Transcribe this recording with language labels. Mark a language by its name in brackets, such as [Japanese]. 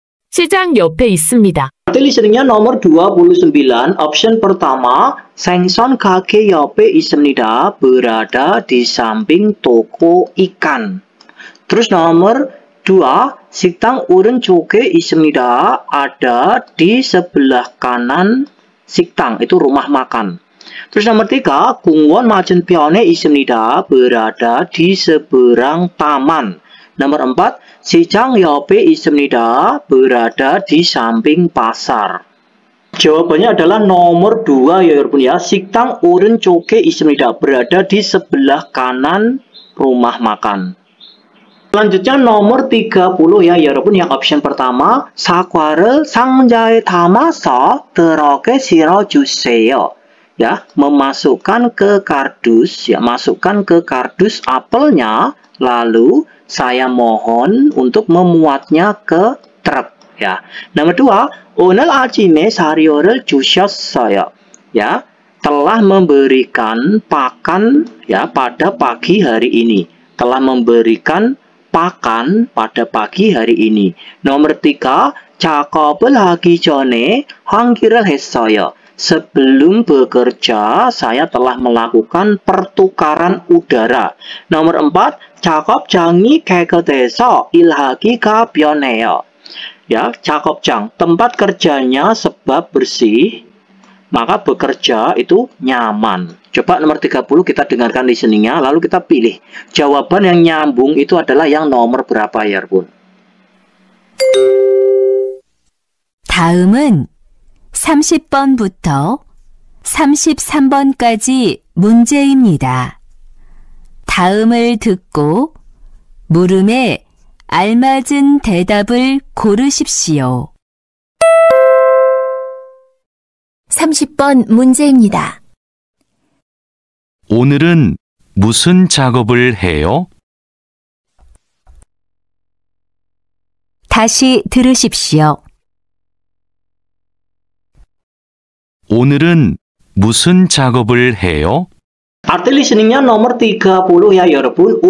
[Korean] 시장 옆에 있습니다. [Indonesian] Listeningnya nomor 29. Option pertama, [Korean] 생선 가게 옆에 있습니다. [Indonesian] Berada di samping toko ikan. Terus nomor 2, [Korean] 식당 오른쪽에 있습니다. [Indonesian] Ada di sebelah kanan 식당. Itu rumah makan. Terus nomor 3, [Korean] 공원 맞은편에 있습니다. [Indonesian] Berada di seberang taman. [Korean] Nomor 4, 시장 옆에 있습니다. [Indonesian] Berada di samping pasar. Jawabannya adalah nomor 2 ya 여러분 ya. [Korean] 식당 오른쪽에 있습니다. [Indonesian] Berada di sebelah kanan rumah makan. Selanjutnya nomor 30 ya 여러분, yang option pertama [Korean] 사과를 상자에 담아서 트럭에 실어주세요. [Indonesian] Ya, memasukkan ke kardus, ya, masukkan ke kardus apelnya, lalu saya mohon untuk memuatnya ke truk, ya. [Korean] Nomor 2, 오늘 아침에 사료를 주셨어요. [Indonesian] Ya, telah memberikan pakan ya pada pagi hari ini. Telah memberikan pakan pada pagi hari ini. [Korean] Nomor 3, 작업을 하기 전에 환기를 했어요. [Indonesian] Sebelum bekerja, saya telah melakukan pertukaran udara. [Korean] Nomor 4, 작업장이 깨끗해서 일하기가 편해요. [Indonesian] Ya, 작업장, tempat kerjanya sebab bersih, maka bekerja itu nyaman. Coba nomor 30 kita dengarkan listeningnya, lalu kita pilih. Jawaban yang nyambung itu adalah yang nomor berapa ya, 여러분? [Korean] 다음은 30번부터 33번까지 문제입니다. 다음을 듣고 물음에 알맞은 대답을 고르십시오. 30번 문제입니다. 오늘은 무슨 작업을 해요? 다시 들으십시오. 오늘은 무슨 작업을 해요? [Indonesian] Arti listeningnya nomor 30 ya 여러분.